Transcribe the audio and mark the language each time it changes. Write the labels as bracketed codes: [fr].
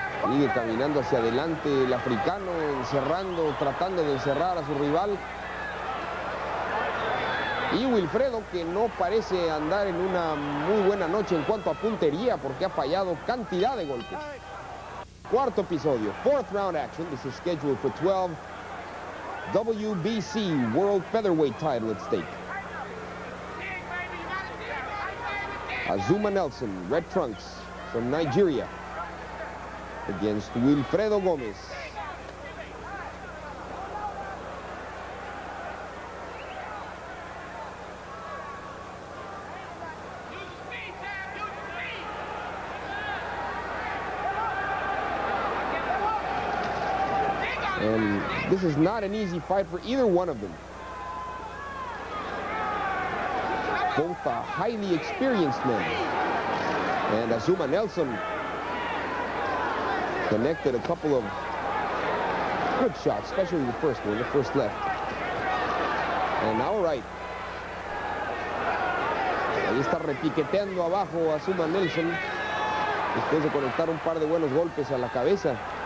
[es] Sigue caminando hacia adelante el africano, encerrando, tratando de encerrar a su rival. Y Wilfredo, que no parece andar en una muy buena noche en cuanto a puntería, porque ha fallado cantidad de golpes. [en] Cuarto episodio, fourth round action. This is scheduled for 12. WBC World Featherweight title at stake. Azumah Nelson, red trunks from Nigeria, against Wilfredo Gómez. And this is not an easy fight for either one of them. Both are highly experienced men. And Azumah Nelson connected a couple of good shots, especially the first one, the first left. And now right. [es] Ahí está repiqueteando abajo Azumah Nelson después de conectar un par de buenos golpes a la cabeza.